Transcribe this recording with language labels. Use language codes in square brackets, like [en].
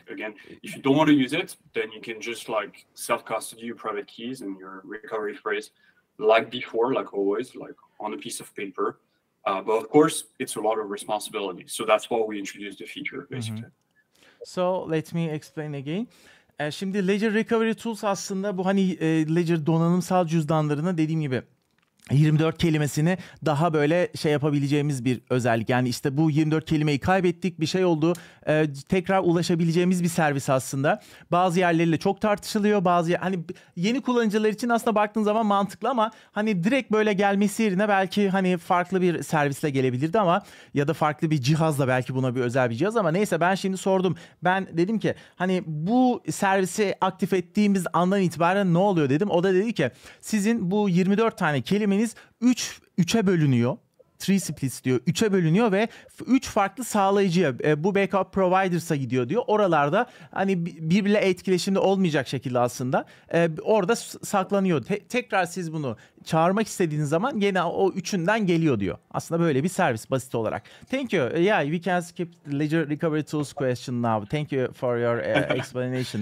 [en] Again, if you don't want to use it, then you can just self-custody your private keys and your recovery phrase like before, like always, like on a piece of paper. But of course, it's a lot of responsibility. So that's why we introduced the feature, basically. So let me explain again. [tr] Şimdi Ledger Recovery Tools aslında bu Ledger donanımsal cüzdanlarına dediğim gibi 24 kelimesini daha böyle yapabileceğimiz bir özellik. Yani işte bu 24 kelimeyi kaybettik, bir şey oldu. Tekrar ulaşabileceğimiz bir servis aslında. Bazı yerleriyle çok tartışılıyor. Yeni kullanıcılar için aslında baktığın zaman mantıklı ama direkt böyle gelmesi yerine belki farklı bir servisle gelebilirdi ama ya da farklı bir cihazla, belki buna bir özel bir cihaz, ama neyse, ben şimdi sordum. Ben dedim ki bu servisi aktif ettiğimiz andan itibaren ne oluyor dedim. O da dedi ki sizin bu 24 tane kelimeniz 3'e bölünüyor. 3 splits diyor. 3'e bölünüyor ve 3 farklı sağlayıcıya, bu backup providers'a gidiyor diyor. Oralarda birbiriyle etkileşimde olmayacak şekilde aslında orada saklanıyor. Tekrar siz bunu çağırmak istediğiniz zaman gene o üçünden geliyor diyor. Aslında böyle bir servis basit olarak. [en] Thank you. Yeah, we can skip the Ledger Recovery Tools question now. Thank you for your explanation.